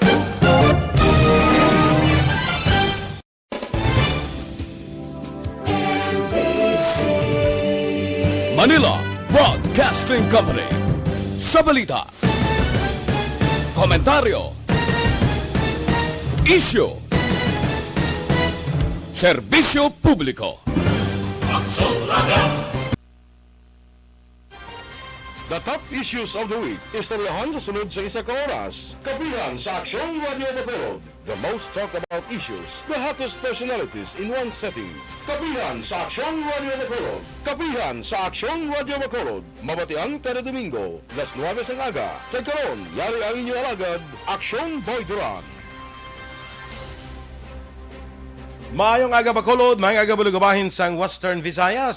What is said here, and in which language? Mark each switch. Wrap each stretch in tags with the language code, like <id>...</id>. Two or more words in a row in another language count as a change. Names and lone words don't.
<en>Manila Broadcasting Company.</en> <hil>Sa balita, komentaryo, isyu, serbisyo publiko. Action Radio!</hil> <en>The top issues of the week.</en> <hil>Istoryahan sa sunod sa isa ka oras. Kapihan sa Aksyon Radio Bacolod.</hil> <en>The most talked about issues. The hottest personalities in one setting.</en> <hil>Kapihan sa Aksyon Radio Bacolod. Kapihan sa Aksyon Radio Bacolod. Mabatian kada Domingo. Las 9 ang aga. Kay karon, yari ang inyong alagad, Aksyon Boy Duran. Maayong aga Bacolod, maayong aga Bulugabahin sang Western Visayas.</hil>